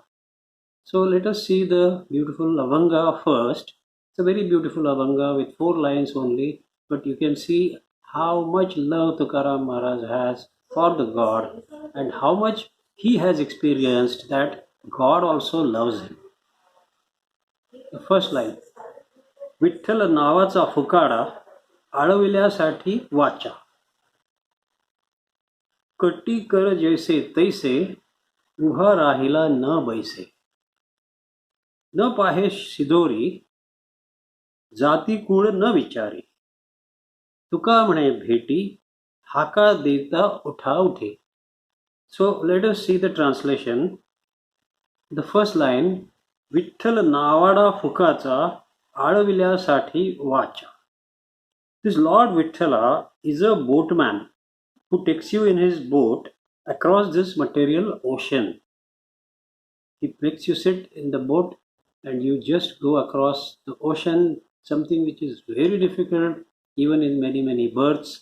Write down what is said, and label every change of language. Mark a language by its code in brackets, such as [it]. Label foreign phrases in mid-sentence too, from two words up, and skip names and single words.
[en] So let us see the beautiful Abhanga first. It's a very beautiful Abhanga with 4 lines only, but you can see how much love Tukaram Maharaj has for the God and how much he has experienced that God also loves him. The first line, [mr] विठ्ठल नावाचा फुकाडा आळविल्यासाठी वाचा, कटी कर जैसे तैसे उभा राहिला न बैसे, न पाहे शिदोरी जाती कुळ न विचारी, तुका म्हणे भेटी हाका देता उठा उठे. [en] So let us see the translation. The first line, [mr] विठ्ठल नावाडा फुकाचा आळविल्यासाठी वाचा. [en] This Lord Vithala is a boatman who takes you in his boat across this material ocean. He makes you sit in the boat and you just go across the ocean, something which is very difficult even in many births.